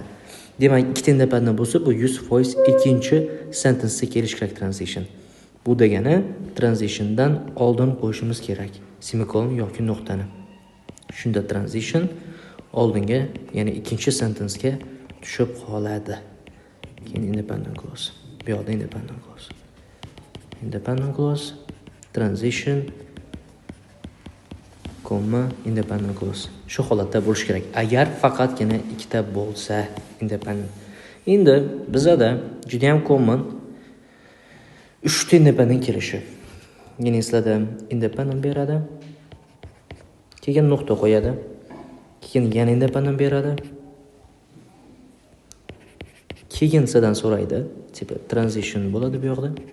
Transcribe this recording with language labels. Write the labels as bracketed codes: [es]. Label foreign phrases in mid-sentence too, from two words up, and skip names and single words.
[uz] Demak, ikkita independent bo'lsa, bu 100% ikkinchi sentence'ga kelish kerak transition. Bu degani transitiondan oldin qo'yishimiz kerak. Semikolon yoki nuqtani. Shunda transition oldinga, ya'ni ikkinchi sentence'ga tushib qoladi. Keyin [en] independent clause. [uz] Bu yoqda [en] independent clause. Independent clause, transition, komma, independent clause. [uz] Shu holatda bo'lish kerak. Agar faqatgina ikkita bo'lsa independent. Endi bizda juda ham common 3 ta independent kelishi. Ya'ni sizlarda independent beradi, keyin nuqta qo'yadi, keyin yana independent beradi, keyin sizdan so'raydi, tipi transition bo'ladi bu yoqda.